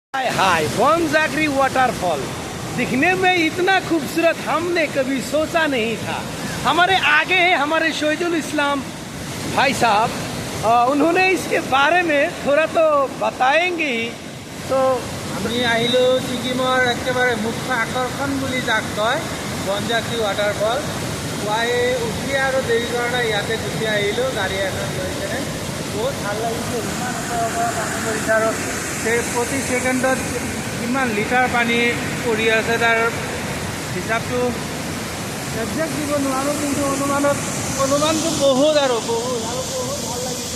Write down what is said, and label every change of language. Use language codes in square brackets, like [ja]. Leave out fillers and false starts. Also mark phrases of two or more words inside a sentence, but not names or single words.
[hi] हाय वनजागरी वाटरफॉल दिखने में इतना खूबसूरत हमने कभी सोचा नहीं था। हमारे आगे है हमारे शहीदुल इस्लाम भाई साहब, उन्होंने इसके बारे में थोड़ा तो बताएंगे ही। तो [as] আমি আহিলো ছিকিমৰ একেবাৰে মুখ্য আকৰ্ষণ বুলি যাক কয় বনজাগৰি ৱাটাৰফল। পুৱাই উঠি আৰু দেৰি কৰা নাই, ইয়াতে গুচি আহিলোঁ গাড়ী এখন লৈ কেনে। বহুত ভাল লাগিছে, ইমান ওপৰৰ পৰা পানী পৰিছে আৰু প্ৰতি ছেকেণ্ডত কিমান লিটাৰ পানী পৰি আছে তাৰ হিচাপটো একজেক্ট দিব নোৱাৰোঁ, কিন্তু অনুমানটো বহুত আৰু বহুত ভাল লাগিছে।